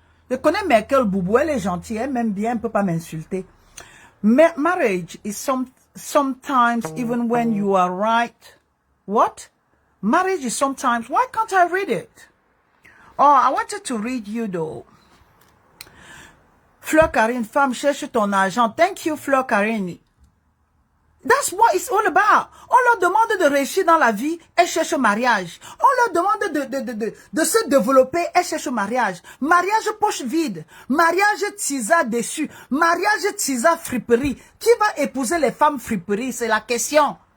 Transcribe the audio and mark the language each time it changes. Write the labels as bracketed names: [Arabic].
[French] Je connais Michael Boubou, elle est gentille, elle m'aime bien, elle ne peut pas m'insulter. [English] Marriage is sometimes even when you are right. What? Marriage is sometimes, why can't I read it? Oh, I wanted to read you though. [French] Fleur Karine, femme, cherche ton argent. [English] Thank you, [French] Fleur Karine. [English] That's what it's all about. [French] On leur demande de réussir dans la vie, elles cherchent mariage. On leur demande de se développer, elles cherchent mariage. Mariage poche vide. Mariage tisa déçu. Mariage tisa friperie. Qui va épouser les femmes friperies? C'est la question.